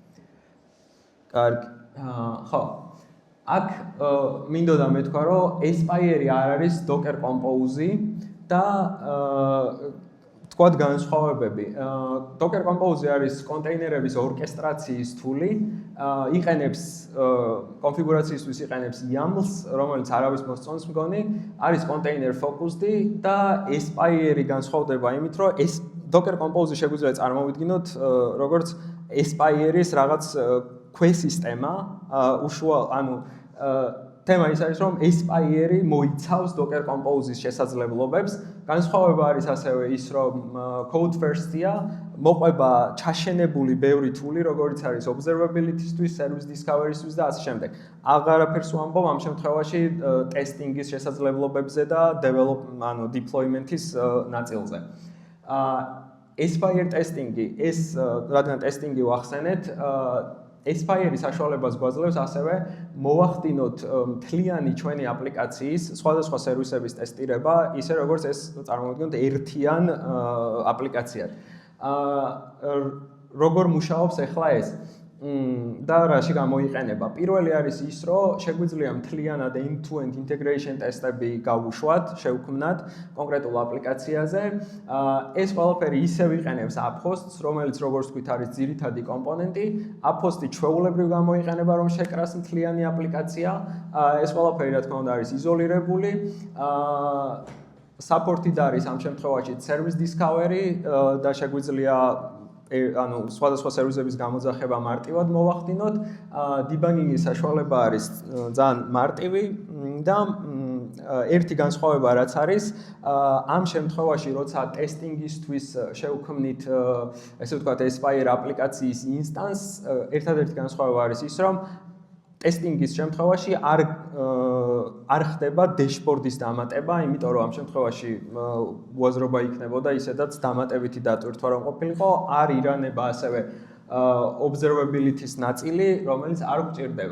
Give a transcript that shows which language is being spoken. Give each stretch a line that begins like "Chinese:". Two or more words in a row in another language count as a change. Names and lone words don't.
Georgian: კარგი. ხო. აქ მინდოდა მეთქვა, რომ Aspire არ არის Docker Compose და თქვათ განსხვავებები. Docker Compose არის კონტეინერების ორკესტრაციის თული, იყენებს კონფიგურაციისთვის იყენებს YAML-ს, რომელიც არავის მოსწონს მგონი, არის
English: container focused
Georgian: და Aspire-ი განსხვავდება იმით, რომ ეს Docker Compose შეგვიძლია წარმოვიდგინოთ როგორც Aspire-ის რაღაც ქვესისტემა, ანუ თემა ის არის, რომ Aspire-ი მოიცავს Docker Compose-ის შესაძლებლობებს. განსხვავება არის ასევე ის, რომ
English: code first-
Georgian: ია, მოყვება ჩაშენებული ბევრი თული, როგორც არის observability-ისთვის,
English: service discovery-
Georgian: ისთვის და ასე შემდეგ. აღარაფერს ვამბობ ამ შემთხვევაში testing-ის შესაძლებლობებზე და deployment-ის ნაწილზე. Aspire testing-ი, რადგან testing-ი ვახსენეთ, Aspire-ი საშუალებას გვაძლევს ასევე მოვახდინოთ მთლიანი ჩვენი აპლიკაციის სხვადასხვა სერვისების ტესტირება, ისე როგორც ეს წარმოვიდგინოთ ერთიან აპლიკაციად. როგორ მუშაობს ახლა ეს? და რაში გამოიყენება. პირველი არის ის, რომ შეგვიძლია მთლიანად
English: end-to-end integration
Georgian: ტესტები გავუშვათ, შევქმნათ კონკრეტულ აპლიკაციაზე. ეს ყველაფერი ისევ იყენებს App-host-ს, რომელიც როგორც ვთქვით არის ძირითადი კომპონენტი. App-host-ი ჩვეულებრივ გამოიყენება, რომ შეკრას მთლიანი აპლიკაცია. ეს ყველაფერი რა თქმა უნდა არის იზოლირებული. Support-ი არის ამ შემთხვევაში
English: service discovery
Georgian: და შეგვიძლია ანუ სხვადასხვა სერვისების გამოძახება მარტივად მოვახდინოთ. Debugging-ის საშუალება არის ძალიან მარტივი და ერთი განსხვავება რაც არის, ამ შემთხვევაში როცა ტესტინგისთვის შევქმნით ესე ვთქვათ Aspire აპლიკაციის instance, ერთადერთი განსხვავება არის ის, რომ ტესტინგის შემთხვევაში არ ხდება dashboard-ის დამატება, იმიტომ რომ ამ შემთხვევაში უაზრობა იქნებოდა ისედაც დამატებითი დატვირთვა რომ ყოფილიყო, არ ირანება ასევე observability-ის ნაწილი, რომელიც არ გვჭირდება.